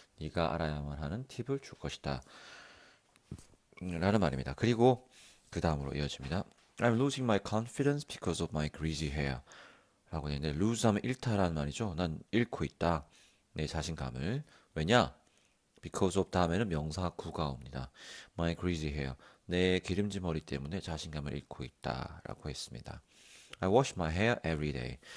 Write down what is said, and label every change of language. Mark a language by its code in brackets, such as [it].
[ko] 네가 알아야만 하는 팁을 줄 것이다. 라는 말입니다. 그리고 그 다음으로 이어집니다. [en] I'm losing my confidence because of my greasy hair. [ko] 라고 되는데 lose 하면 잃다라는 말이죠. 난 잃고 있다. 내 자신감을. 왜냐? Because of 다음에는 명사 구가 옵니다. [en] My greasy hair. [ko] 내 기름진 머리 때문에 자신감을 잃고 있다. 라고 했습니다. [en] I wash my hair every day.